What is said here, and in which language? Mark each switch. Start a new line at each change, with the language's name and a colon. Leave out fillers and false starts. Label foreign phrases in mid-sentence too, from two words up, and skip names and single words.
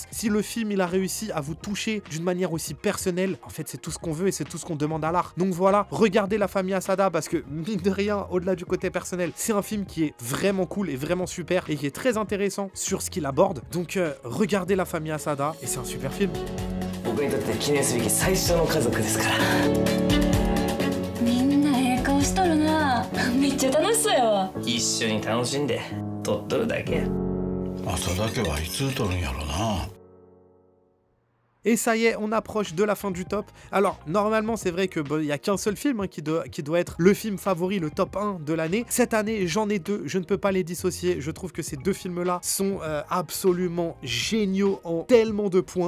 French: Si le film, il a réussi à vous toucher d'une manière aussi personnelle, en fait, c'est tout ce qu'on veut et c'est tout ce qu'on demande à l'art. Donc voilà, regardez La famille Asada parce que, mine de rien, au-delà du côté personnel, c'est un film qui est vraiment cool et vraiment super et qui est très intéressant sur ce qu'il aborde. Donc, regardez La famille Asada et c'est un super film.
Japanese: 僕にとって記念すべき最初の家族ですからみんなええ顔しとるなめっちゃ楽しそうやわ一緒に楽しんで撮っとるだけや朝だけはいつ撮るんやろな
French: Et ça y est, on approche de la fin du top. Alors, normalement, c'est vrai que il n'y a qu'un seul film qui doit être le film favori, le top 1 de l'année. Cette année, j'en ai deux, je ne peux pas les dissocier. Je trouve que ces deux films-là sont absolument géniaux en tellement de points.